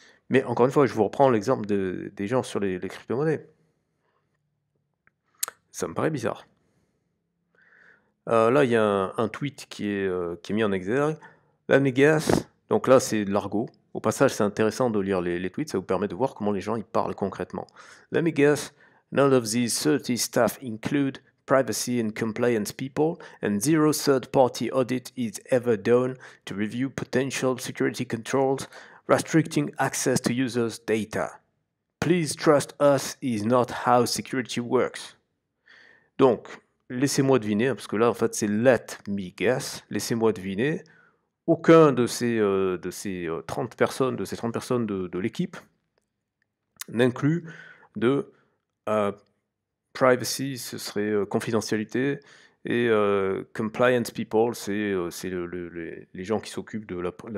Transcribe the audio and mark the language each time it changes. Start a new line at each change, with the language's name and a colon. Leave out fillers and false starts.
French: Mais encore une fois, je vous reprends l'exemple des gens sur les crypto-monnaies. Ça me paraît bizarre. Là, il y a un tweet qui est mis en exergue. L'Anegas, donc là, c'est de l'argot. Au passage, c'est intéressant de lire les tweets, ça vous permet de voir comment les gens ils parlent concrètement.
English: Let me guess, none of these 30 staff include privacy and compliance people, and zero third-party audit is ever done to review potential security controls, restricting access to users' data. Please trust us is not how security works.
French: Donc, laissez-moi deviner, parce que là, en fait, c'est
English: let me guess,
French: laissez-moi deviner, aucun de ces 30 personnes, de l'équipe, n'inclut de privacy, ce serait confidentialité, et
English: compliance people,
French: c'est les gens qui s'occupent de la